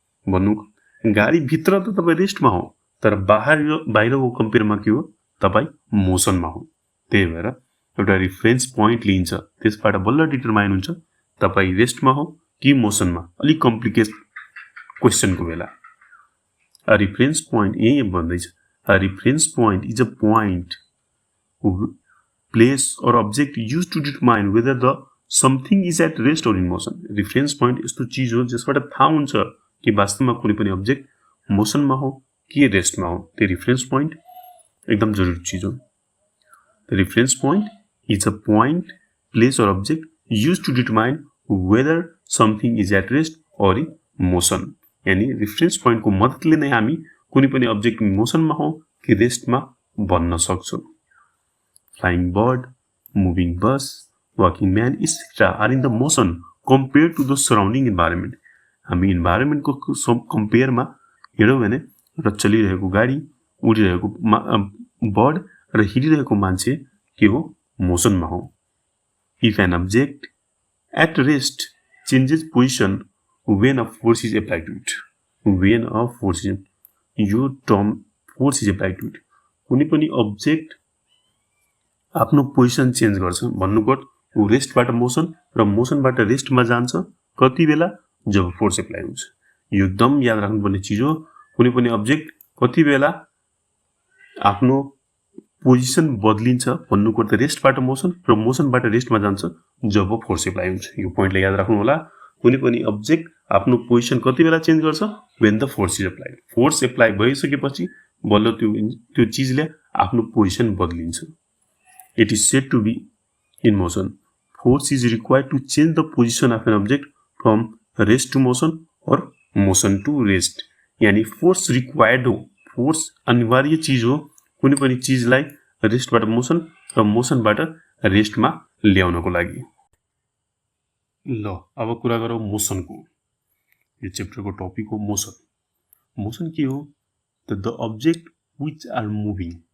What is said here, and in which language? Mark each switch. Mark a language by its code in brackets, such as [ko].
[ne] भन्नु गाडी भित्र त तपाई रेस्टमा हो, तर बाहिरको कम्पेयरमा के हो? तपाई मोसनमा हो। त्यही भएर एउटा रेफरेन्स पोइन्ट लिन्छ, त्यसबाट बल्ल डिटरमाइन हुन्छ तपाई रेस्टमा हो कि मोसनमा। अलि कम्प्लिकेट क्वेशनको बेला a reference point यही भन्दैछ। [en] A reference point is a point, place or object used to determine whether the something is at rest or in motion. [ne] Reference point यस्तो चीज हो जसबाट थाहा हुन्छ कि वास्तवमा कुनै पनि अब्जेक्ट मोसनमा हो कि रेस्टमा हो। त्यो रेफरेन्स पोइन्ट एकदम जरुरी चीज हो। [en] The reference point is a point, place or object used to determine whether something is at rest or in motion. [ne] यानी रेफरेन्स पोइन्टको मद्दतले नै हामी कुनै पनि अब्जेक्ट मोसनमा हो कि रेस्टमा भन्न सक्छौं। [en] Flying bird, moving bus, walking man, etc. are in the motion compared to the surrounding environment. [ne] हामी इन्भाइरोमेन्टको कम्पेयरमा हेर्यौं भने र चलिरहेको गाडी, उडिरहेको बर्ड र हिँडिरहेको मान्छे के हो? मोसनमा हो। [en] If an object at rest changes position when a force is applied to it. When a force is, [ne] यो term [en] force is applied to it. [ne] कुनै पनि अब्जेक्ट आफ्नो पोजिसन चेन्ज गर्छ भन्नुको उ रेस्टबाट मोसन र मोसनबाट रेस्टमा जान्छ कति बेला? जब फोर्स एप्लाई हुन्छ। यो एकदम याद राख्नुपर्ने चीज हो। कुनै पनि अब्जेक्ट कति बेला आफ्नो पोजिसन बदलिन्छ भन्नुको अर्थ रेस्टबाट मोसन र मोसनबाट रेस्टमा जान्छ जब फोर्स एप्लाई हुन्छ। यो पोइन्टले याद राख्नु होला। कुनै पनि अब्जेक्ट आफ्नो पोजिसन कति बेला चेन्ज गर्छ? [en] when the force is applied. [ne] Force apply भइसकेपछि बल्ल त्यो चीजले आफ्नो position बदलिन्छ। [en] It is said to be in motion. Force is required to change the position of an object from rest to motion or motion to rest. [ne] यानी force required हो, force अनिवार्य चीज हो कुनै पनि चीजलाई रेस्टबाट मोसन र मोसनबाट रेस्टमा ल्याउनको लागि। ल अब कुरा गरौँ मोसनको। यो च्याप्टरको टपिक हो मोसन। मोसन के हो? The object [en] which are moving